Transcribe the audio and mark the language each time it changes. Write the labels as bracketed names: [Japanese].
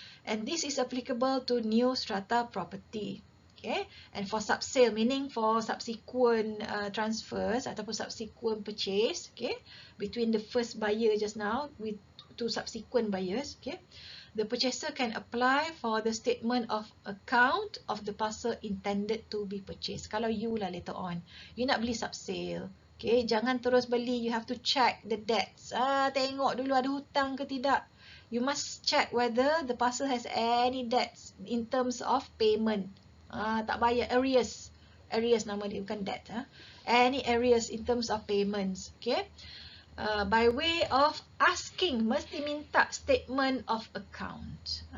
[English] And this is applicable to new strata property. Okay, and for subsale, meaning for subsequent transfers ataupun subsequent purchase, okay, between the first buyer just now with to subsequent buyers, okay, the purchaser can apply for the statement of account of the parcel intended to be purchased. [Malay] Kalau you lah later on, you nak beli subsale, okay, jangan terus beli, [English] you have to check the debts. [Malay] Tengok dulu ada hutang ke tidak. [English] You must check whether the parcel has any debts in terms of payment. [Malay] Tak bayar, [English] arrears. Arrears [Malay] nama dia, bukan [English] debt. Any arrears in terms of payments. Okay. By way of asking, [Malay] mesti minta [English] statement of account.